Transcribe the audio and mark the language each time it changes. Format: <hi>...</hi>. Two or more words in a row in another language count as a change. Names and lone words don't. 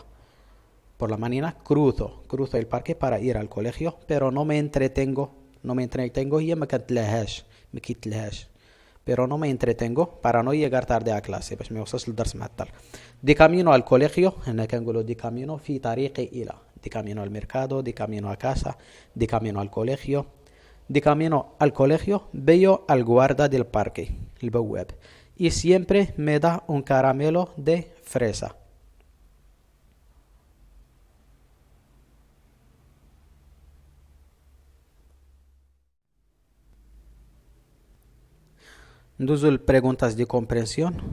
<es>por la mañana cruzo el parque para ir al colegio pero no me entretengo</es> <ar>هي ما كيتلهاش</ar> <es>pero no me entretengo para no llegar tarde a clase</es> <ar>باش ما يوصلش للدرس معطل.</ar> <es>de camino al colegio</es> <ar>هنا كنقولوا</ar> <es>de camino</es> <ar>في طريقي إلى.</ar> <es>de camino al mercado, de camino a casa, de camino al colegio. de camino al colegio veo al guarda del parque البواب y siempre me da un caramelo de fresa.</es> <ar>ندوزو</ar> <es>preguntas de comprensión.</es>